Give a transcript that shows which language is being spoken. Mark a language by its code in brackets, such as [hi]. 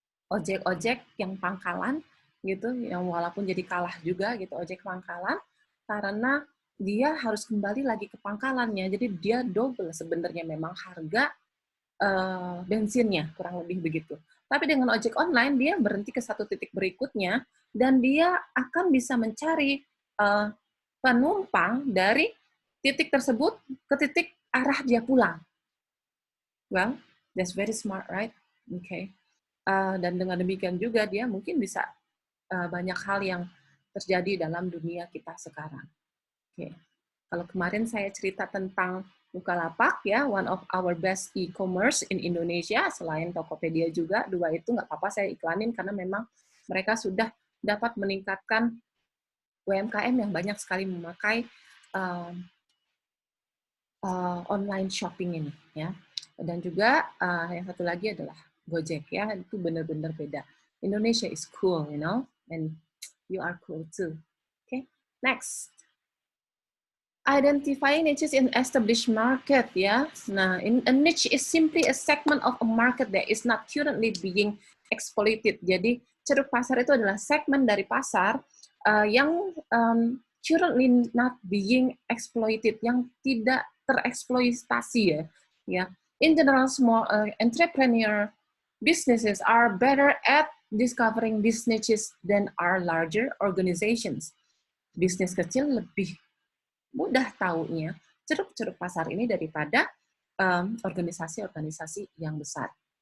[id] ojek-ojek yang pangkalan gitu, yang walaupun jadi kalah juga gitu ojek pangkalan, karena dia harus kembali lagi ke pangkalannya, jadi dia double sebenarnya memang harga bensinnya, kurang lebih begitu. Tapi dengan ojek online, dia berhenti ke satu titik berikutnya, dan dia akan bisa mencari penumpang dari titik tersebut ke titik arah dia pulang. [en] Well, that's very smart, right? Okay. [id] Dan dengan demikian juga dia mungkin bisa banyak hal yang terjadi dalam dunia kita sekarang. Okay. Kalau kemarin saya cerita tentang Bukalapak ya, [en] one of our best e-commerce in Indonesia, [id] selain Tokopedia juga, 2 itu nggak apa-apa saya iklanin karena memang mereka sudah dapat meningkatkan UMKM yang banyak sekali memakai online shopping ini ya. Dan juga yang satu lagi adalah Gojek ya, itu benar-benar beda. [en] Indonesia is cool, you know, and you are cool too. Okay, next. Identifying niches in established market ya. Nah, a niche is simply a segment of a market that is not currently being exploited. [id] Jadi ceruk pasar itu adalah segmen dari pasar yang [en] currently not being exploited, [id] yang tidak tereksploitasi ya. [en] Ya, in general, small entrepreneur businesses are better at discovering these niches than our larger organizations. [id] Bisnis kecil lebih mudah taunya ceruk-ceruk pasar ini daripada organisasi-organisasi yang besar.